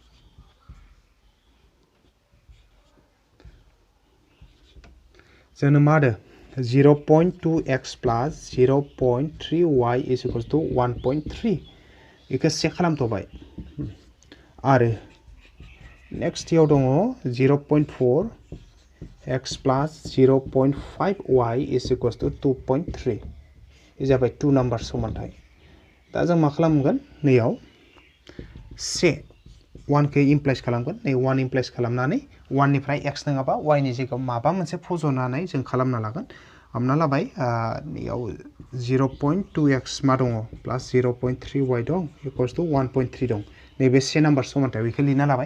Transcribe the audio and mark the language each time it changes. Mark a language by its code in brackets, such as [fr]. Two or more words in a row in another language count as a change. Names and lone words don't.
[brx] जोंनो मा होदो 0.2x + 0.3y = 1.3 बेखौ चेक खालामथ'बाय आरो नेक्स्टयाव दङ 0.4 x [en] plus 0.5 y is equals to [brx] 2.3 बे जाबाय 2 नाम्बार समानथाय दा जों मा खालामगोन नैयाव 1 खौ इमप्लाइज खालामगोन नै 1 इमप्लाइज खालामनानै 1 निफ्राय x नङाबा y नि जायगायाव माबा मोनसे फज'नानै जों खालामना लागोन हमना लाबाय नैयाव 0.2x मा दङ प्लास 0.3y दं [en] equals to [brx] 1.3 दं नैबे से नाम्बार समानथाय बेखौ लिरना लाबाय